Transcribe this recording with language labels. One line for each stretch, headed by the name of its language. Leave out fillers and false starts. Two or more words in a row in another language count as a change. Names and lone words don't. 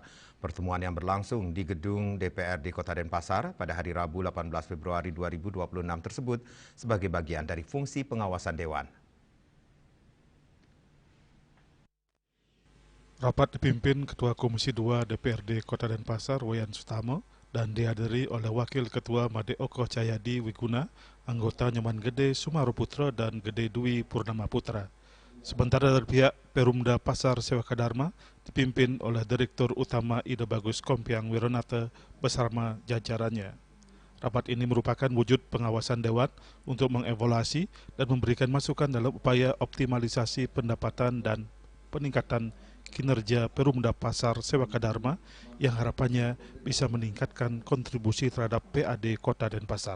Indonesian: Pertemuan yang berlangsung di gedung DPRD Kota Denpasar pada hari Rabu 18 Februari 2026 tersebut sebagai bagian dari fungsi pengawasan Dewan. Rapat dipimpin Ketua Komisi 2 DPRD Kota Denpasar Wayan Sutama dan dihadiri oleh Wakil Ketua Madeoko Cahyadi Wiguna, anggota Nyoman Gede Sumaro Putra dan Gede Dwi Purnama Putra. Sementara dari pihak Perumda Pasar Sewaka Dharma dipimpin oleh Direktur Utama Ida Bagus Kompiang Wironata bersama jajarannya. Rapat ini merupakan wujud pengawasan Dewan untuk mengevaluasi dan memberikan masukan dalam upaya optimalisasi pendapatan dan peningkatan kinerja Perumda Pasar Sewaka Dharma yang harapannya bisa meningkatkan kontribusi terhadap PAD Kota Denpasar.